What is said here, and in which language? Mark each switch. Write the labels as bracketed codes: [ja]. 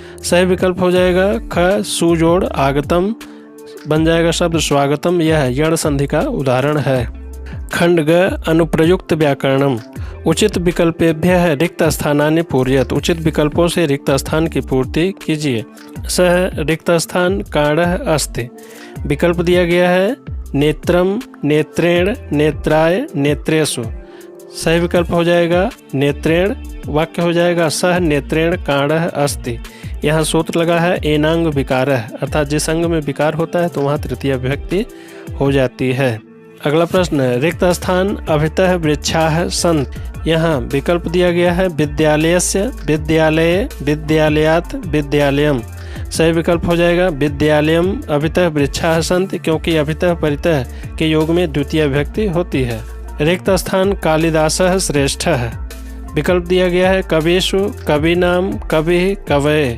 [hi] सही विकल्प हो जाएगा ख सुजोड़ आगतम, बन जाएगा शब्द स्वागतम। यह यण संधि का उदाहरण है। खंड ग अनुप्रयुक्त व्याकरणम, [sa] उचित विकल्पेभ्यः रिक्त स्थानानि पूरयत, [hi] उचित विकल्पों से रिक्त स्थान की पूर्ति कीजिए। [sa] सह रिक्त स्थान काणः अस्ति। [hi] विकल्प दिया गया है नेत्रम, नेत्रेण, नेत्राय, नेत्रेषु। सही विकल्प हो जाएगा नेत्रेण। वाक्य हो जाएगा [sa] सह नेत्रेण काणः अस्ति। [hi] यहाँ सूत्र लगा है एनांग विकारः, अर्थात जिस अंग में विकार होता है तो वहाँ तृतीय विभक्ति हो जाती है। अगला प्रश्न, रिक्त स्थान [sa] अभितः वृक्षाः सन्ति। [hi] यहाँ विकल्प दिया गया है विद्यालयस्य, विद्यालये, विद्यालयात्, विद्यालयम। सही विकल्प हो जाएगा [sa] विद्यालयम अभितः वृक्षाः सन्ति, [hi] क्योंकि अभितः परितः के योग में द्वितीय विभक्ति होती है। रिक्त स्थान [sa] कालिदासः श्रेष्ठः। [hi] विकल्प दिया गया है कविषु, कविनाम, कवि, कवये।